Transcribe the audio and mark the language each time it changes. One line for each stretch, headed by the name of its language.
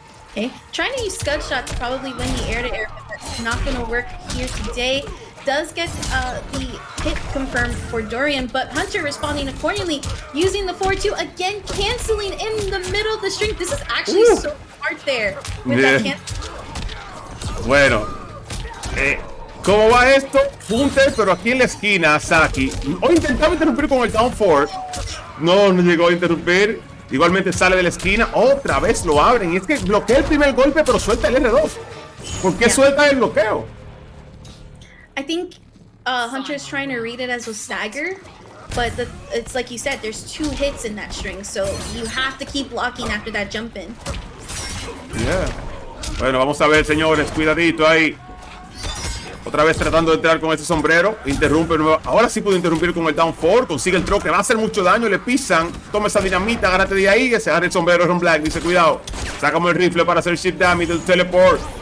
English: Okay, trying to use scud shots to probably win the air-to-air, but that's not going to work here today. Does get the hit confirmed for Dorian, but Hunter responding accordingly, using the 4-2, again canceling in the middle of the string. This is actually so hard there with that cancel.
Spanish: Bueno, ¿cómo va esto? Hunter, pero aquí en la esquina, Saki. Hoy intentaba interrumpir con el down 4. No llegó a interrumpir. Igualmente sale de la esquina, otra vez lo abren. Y es que bloquea el primer golpe, pero suelta el R2. ¿Por qué suelta el bloqueo?
English: I think Hunter's trying to read it as a stagger, but it's like you said, there's 2 hits in that string, so you have to keep blocking after that jump in. Yeah.
Spanish: Bueno, vamos a ver, señores, cuidadito ahí. Otra vez tratando de entrar con ese sombrero. Interrumpe. Ahora sí pudo interrumpir con el down 4. Consigue el throw que va a hacer mucho daño. Le pisan. Toma esa dinamita. Agárrate de ahí. Que se agarre el sombrero. Aaron Black dice: cuidado. Sacamos el rifle para hacer shift damage del teleport.